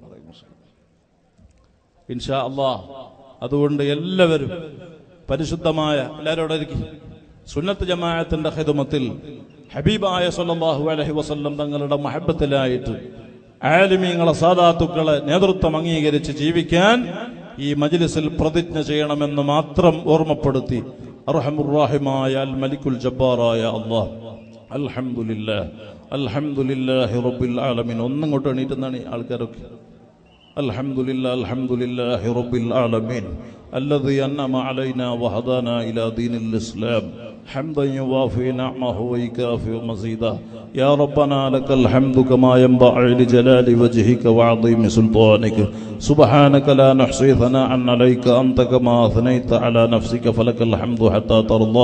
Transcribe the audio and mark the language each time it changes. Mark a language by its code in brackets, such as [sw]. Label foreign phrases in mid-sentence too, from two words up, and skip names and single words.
[ar] إن شاء الله [ml] അതുകൊണ്ട് എല്ലാവരും പരിശുദ്ധമായ, എല്ലാവരോടെ സുന്നത്ത് ജമാഅത്തിന്റെ ഖിദ്മത്തിൽ ഹബീബായ [ar] صلى الله عليه وسلم [ml] തങ്ങളുടെ മഹബത്തിലായിട്ട് ആലിമീങ്ങളെ, സാദാത്തുക്കളെ നേതൃത്വം അംഗീകരിച്ച് ജീവിക്കാൻ ഈ മജ്ലിസിൽ പ്രതിജ്ഞ ചെയ്യണമെന്ന് മാത്രം ഓർമ്മപ്പെടുത്തി അർഹമുർ റഹീമായ അൽ മലിക്കുൽ ജബ്ബാറായ അല്ലാഹ്, [ar] الحمد لله، الحمد لله رب العالمين. [ml] ഒന്നിങ്ങോട്ട് എണീറ്റുന്നാണ് ആൾക്കാരൊക്കെ. [ar] الحمد لله، الحمد لله رب العالمين الذي أنعم علينا وهدانا إلى دين الإسلام حمدا يوافي نعمه ويكافئ مزيدا. يا ربنا لك الحمد كما ينبغي لجلال وجهك وعظيم سلطانك. سبحانك لا نحصي ثناء عليك أنت كما أثنيت على نفسك فلك الحمد حتى ترضى.